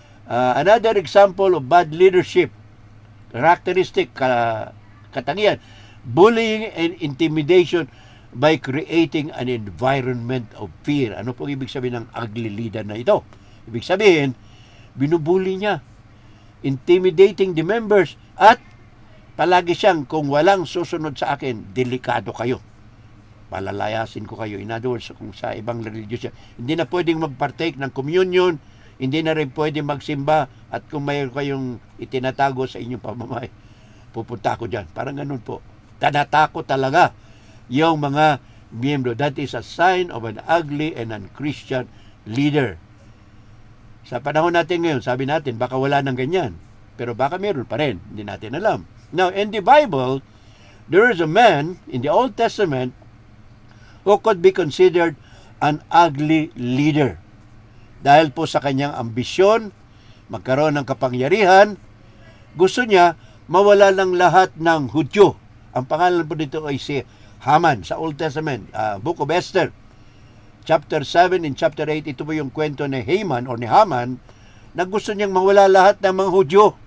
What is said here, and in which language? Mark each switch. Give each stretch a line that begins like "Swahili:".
English: Another example of bad leadership, characteristic, katangian, bullying and intimidation by creating an environment of fear.
Filipino: Ano pong ibig sabihin ng ugly leader na ito? Ibig sabihin, binubuli niya,
English: intimidating the members,
Filipino: at palagi siyang, kung walang susunod sa akin, delikado kayo. Palalayasin ko kayo. In other words, kung sa ibang religion siya, hindi na pwedeng mag-partake ng communion, hindi na rin pwedeng magsimba, at kung mayroon kayong itinatago sa inyong pamamahay, pupunta ako dyan. Parang ganun po. Tanatakot talaga yung mga miyembro.
English: That is a sign of an ugly and unchristian leader.
Filipino: Sa panahon natin ngayon, sabi natin, baka wala nang ganyan. Pero baka meron pa rin. Hindi natin alam.
English: Now, in the Bible, there is a man in the Old Testament who could be considered an ugly leader.
Filipino: Dahil po sa kanyang ambisyon, magkaroon ng kapangyarihan, gusto niya mawala ng lahat ng Hudyo. Ang pangalan po dito ay si Haman sa Old Testament, Book of Esther. Chapter 7 and chapter 8, ito po yung kwento ni Haman or ni Haman na gusto niyang mawala lahat ng mga Hudyo.